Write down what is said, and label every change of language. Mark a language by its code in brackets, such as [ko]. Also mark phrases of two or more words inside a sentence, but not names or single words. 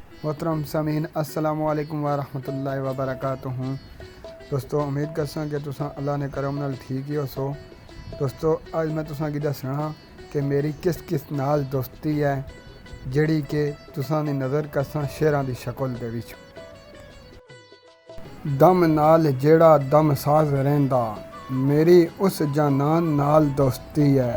[pa] محترم سامعین [ar] السلام علیکم ورحمة الله وبركاته. [pa] دوستو امید کرساں کہ تساں اللہ نے کرم نال ٹھیک ہی ہوسو. دوستو اج میں تساں گی دسنا کہ میری کس کس نال دوستی ہے جہڑی کہ تساں دی نذر کرساں شیراں دی شکل دے وچ. دم نال جیہڑا دم ساز رہندا، میری اس جانان نال دوستی ہے.